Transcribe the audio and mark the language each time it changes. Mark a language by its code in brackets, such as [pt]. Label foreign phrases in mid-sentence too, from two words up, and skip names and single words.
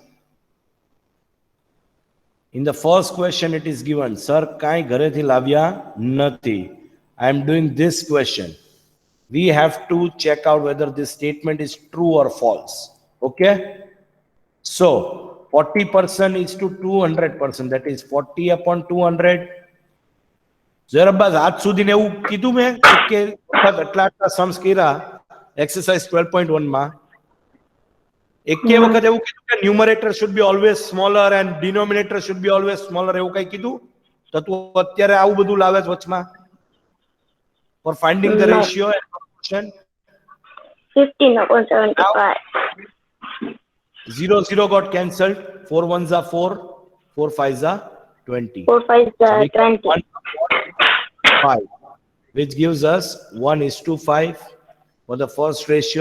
[en] In the first question it is given, sir, [gu] કંઈ ઘરે થી લાવ્યા નથી. [en] I am doing this question. We have to check out whether this statement is true or false. Okay? So 40% is to 200%. That is 40/200. Zerabaz, [gu] આજ સુધીને એવું કીધું મેં કે આટલા sums કર્યા exercise 12.1 માં એકે વખત એવું કીધું કે [en] numerator should be always smaller and denominator should be always smaller [gu] એવું કઈ કીધું? તો તું અત્યારે આવું બધું લાવે છે વચમાં [en] for finding the ratio and proportion? 15/75. 0 0 got cancelled. 4 1s are 4, 4 5s are 20. 4 5s So are we got 20. 1/5, which gives us 1:5 for the first ratio.